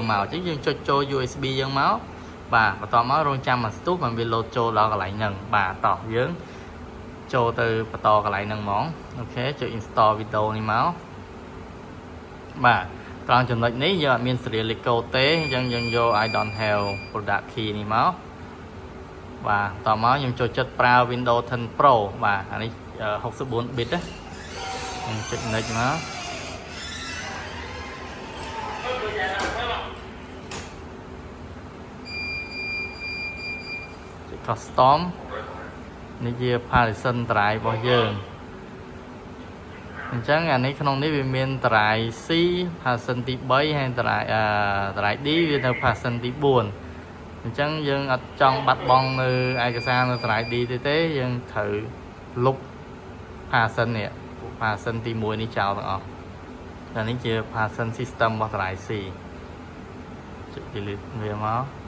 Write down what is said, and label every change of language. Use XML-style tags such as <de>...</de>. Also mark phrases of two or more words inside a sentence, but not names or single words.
<km>មកអញ្ចឹងយើងចុចចូល USB យើងមកបាទបន្តមករងចាំមួយស្ទុះបានវា load ចូលដល់កន្លែងហ្នឹងបាទតោះយើងចូលទៅបន្តកន្លែងហ្នឹងហ្មងអូខេចុច</km> <en>install Windows</en> <km>នេះមកបាទត្រង់ចំណុចនេះយើងអត់មាន</km> <en>serial code</en> <km>ទេអញ្ចឹងយើងយក</km> <en>I don't have product key</en> <km>នេះមកបាទតមកខ្ញុំចូលចិត្តប្រើ Windows 10 Pro បាទអានេះ64 bit ណាខ្ញុំចុច next មក custom នេះជា</km> <en>partition drive</en> <km>របស់យើងអញ្ចឹងអានេះក្នុងនេះវាមាន drive</km> <en>C partition</en> <km>ទី3ហើយ</km> <en>drive D</en> <km>វានៅ partition ទី4អញ្ចឹងយើងអត់ចង់បាត់បង់នៅឯកសារនៅ</km> <en>drive D</en> <km>ទេយើងត្រូវលុប partition នេះ partition ទី1នេះចោលទាំងអស់តែនេះជា</km> <en>partition system</en> <km>របស់</km> <en>drive C</en> <km>ចុច delete វាមក</km>